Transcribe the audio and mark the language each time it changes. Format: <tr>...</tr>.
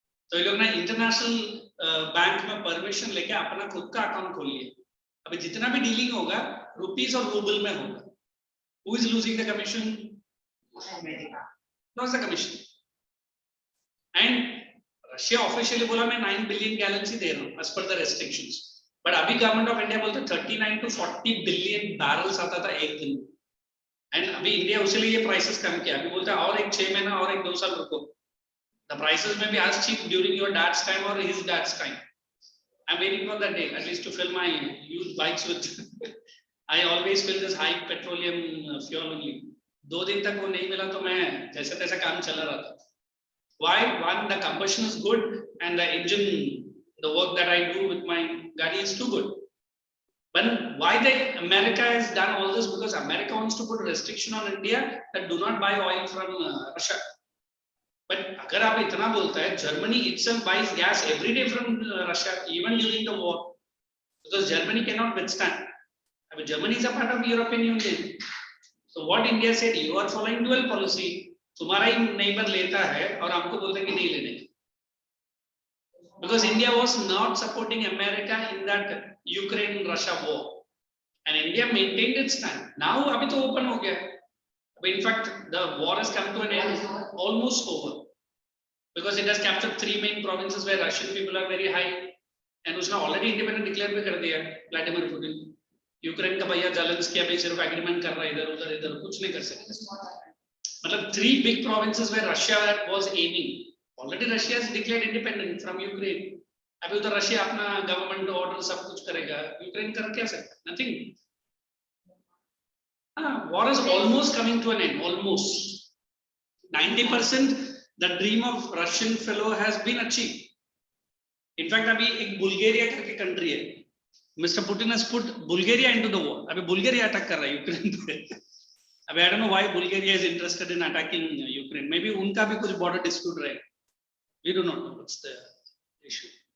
<hi>तो ये लोग ना इंटरनेशनल बैंक में परमिशन लेके अपना खुद का अकाउंट खोल लिए. अभी जितना भी डीलिंग होगा रुपीस और रूबल में होगा.</hi> <en>Who is losing the commission? America. Lost the commission. And Russia officially</en> <hi>बोला मैं</hi> <en>9 billion gallons</en> <hi>ही दे रहा हूँ</hi> <en>as per the restrictions.</en> <hi>But अभी गवर्नमेंट ऑफ इंडिया बोलते 39 to 40 बिलियन बैरल्स आता था एक दिन. एंड अभी इंडिया उसके लिए ये प्राइसेस कम किया. अभी बोलते हैं और एक 6 महीना और एक 2 साल रुको.</hi> <en>The prices may be as cheap during your dad's time or his dad's time. I'm waiting for that day at least to fill my used bikes with. I always fill this high petroleum fuel only.</en> <hi>2 दिन तक वो नहीं मिला तो मैं जैसे तैसे काम चला रहा था.</hi> <en>Why? One, the combustion is good and the engine, the work that I do with my gadi is too good. But why America has done all this? Because America wants to put restriction on India that do not buy oil from Russia. But</en> <hi>अगर आप इतना बोलता है,</hi> <en>Germany itself buys gas every day from Russia, even during the war, because Germany cannot withstand. I mean, Germany is a part of European Union. So what India said, you are following dual policy.</en> <hi>तुम्हारा ही neighbor लेता है और हमको बोलते हैं कि नहीं लेने.</hi> <en>Because India was not supporting America in that Ukraine-Russia war, and India maintained its stand.</en> <hi>Now, अभी तो open हो गया.</hi> <en>In fact, the war has come to an end, almost over, because it has captured 3 main provinces where Russian people are very high, and</en> <hi>उसने already independent declare भी कर दिया</hi> <en>Vladimir Putin.</en> <hi>Ukraine का भैया Zelensky अभी सिर्फ agreement कर रहा है, इधर कुछ नहीं कर सकते.</hi> <en>मतलब 3 big provinces where Russia was aiming. Already Russia has declared independent from Ukraine.</en> <hi>अभी उधर रशिया अपना गवर्नमेंट ऑर्डर सब कुछ करेगा. यूक्रेन कर क्या सकता? Nothing.</hi> <en>War is almost coming to an end. Almost 90%. The dream of Russian fellow has been achieved. In fact,</en> <hi>अभी एक बुल्गारिया करके कंट्री है.</hi> <en>Mr. Putin has put Bulgaria into the war.</en> <hi>अभी बुल्गारिया अटैक कर रहा है Ukraine पे.</hi> <en>अभी I don't know why Bulgaria is interested in attacking Ukraine.</en> <hi>Maybe उनका भी कुछ border dispute रहेगा.</hi> <en>We do not know what's the issue.</en>